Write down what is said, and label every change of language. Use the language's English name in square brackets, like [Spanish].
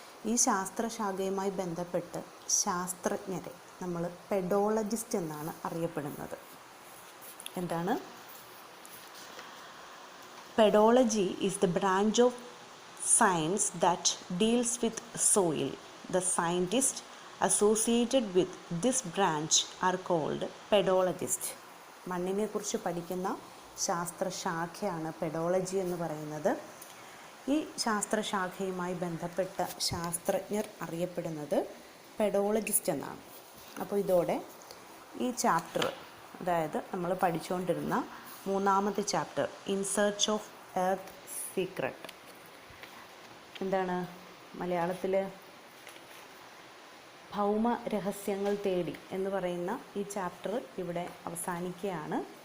[Malayalam] ഈ ശാസ്ത്രശാഖയുമായി ബന്ധപ്പെട്ട് ശാസ്ത്രജ്ഞരെ നമ്മൾ പെഡോളജിസ്റ്റ് എന്നാണ് അറിയപ്പെടുന്നത്. എന്താണ്? [English] Pedology is the branch of science that deals with soil. The scientists associated with this branch are called pedologists. [Malayalam] മണ്ണിനെ കുറിച്ച് പഠിക്കുന്ന ശാസ്ത്രശാഖയാണ് പെഡോളജി എന്ന് പറയുന്നത്. ഈ ശാസ്ത്രശാഖയുമായി ബന്ധപ്പെട്ട ശാസ്ത്രജ്ഞർ അറിയപ്പെടുന്നത് പെഡോളജിസ്റ്റ് എന്നാണ്. അപ്പോൾ ഇതോടെ ഈ ചാപ്റ്റർ, അതായത് നമ്മൾ പഠിച്ചുകൊണ്ടിരുന്ന 3ാമത്തെ chapter in search of earth secret, എന്താണ് മലയാളത്തിൽ ഭൗമ രഹസ്യങ്ങൾ തേടി എന്ന് പറയുന്ന ഈ ചാപ്റ്റർ ഇവിടെ അവസാനിക്കുകയാണ്.